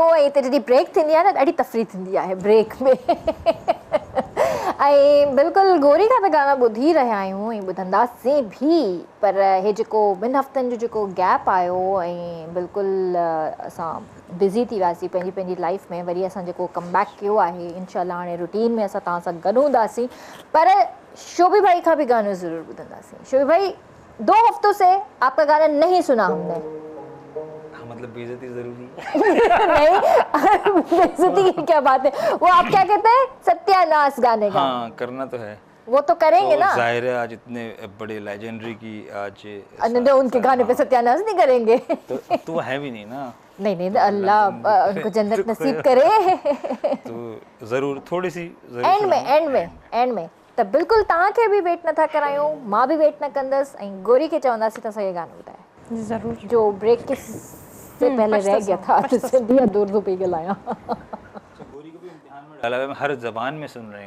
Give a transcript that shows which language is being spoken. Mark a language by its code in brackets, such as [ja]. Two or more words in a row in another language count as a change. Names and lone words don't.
[sd] ऐं हिते जॾहिं ब्रेक थींदी आहे न, ॾाढी तफ़री थींदी आहे ब्रेक में। ऐं बिल्कुलु गोरी खां त गाना ॿुधी रहिया आहियूं ऐं ॿुधंदासीं भी, पर हे जेको 2 हफ़्तनि जो जेको गैप आयो, ऐं बिल्कुलु असां बिज़ी थी वियासीं पंहिंजी लाइफ में, वरी असां जेको [en] come back [sd] कयो आहे, इंशाल्लाह हाणे रूटीन में असां तव्हां सां गॾु हूंदासीं, पर शोभी भाई का भी गाना ज़रूर बुधंदासीं। [ur] شوبھی بھائی، 2 ہفتوں سے آپ کا گانا نہیں سنا ہم نے. مطلب بے عزتی ضروری ہے. نہیں، بے عزتی کی کیا بات ہے، وہ آپ کیا کہتے ہیں، ستیاناس گانے کا. ہاں، کرنا تو ہے, وہ تو کریں گے तो ना। ظاہر ہے آج اتنے بڑے لیجنڈری کی آج ان کے گانے پہ ستیاناس نہیں کریں گے. تو وہ ہے بھی نہیں نا. نہیں اللہ ان کو جنت نصیب کرے. تو ضرور تھوڑی سی [sd] एंड में त बिल्कुल तव्हांखे भी वेट नथा करायूं, मां भी वेट न कंदसि, ऐं गोरी के चवंदासीं त असांखे गानो ॿुधाए ज़रूर। [ur] جو بریک کے سے پہلے رہ گیا تھا، تو سندھی یا اردو پہ ڳالهايان. گوری کو بھی امتحان میں ڈالا ہے، ہر زبان میں سن رہے ہیں.